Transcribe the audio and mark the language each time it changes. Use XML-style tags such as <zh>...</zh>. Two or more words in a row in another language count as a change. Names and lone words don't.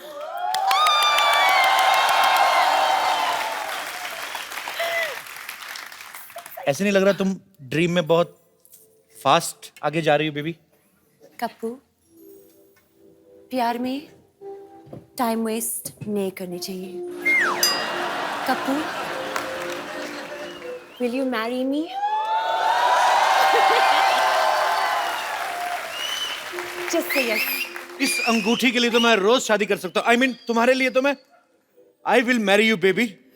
<hi>ऐसे नहीं लग रहा तुम ड्रीम में बहुत फास्ट आगे जा रही हो बेबी? कप्पू, प्यार में</hi> <en>time waste</en> <hi>नहीं करनी चाहिए। कप्पू,</hi> <en>will you marry me? Just say yes.</en> <hi>इस अंगूठी के लिए तो मैं रोज शादी कर सकता हूँ।</hi> <en>I mean,</en> <hi>तुम्हारे लिए तो मैं</hi> <en>I will marry you baby.</en>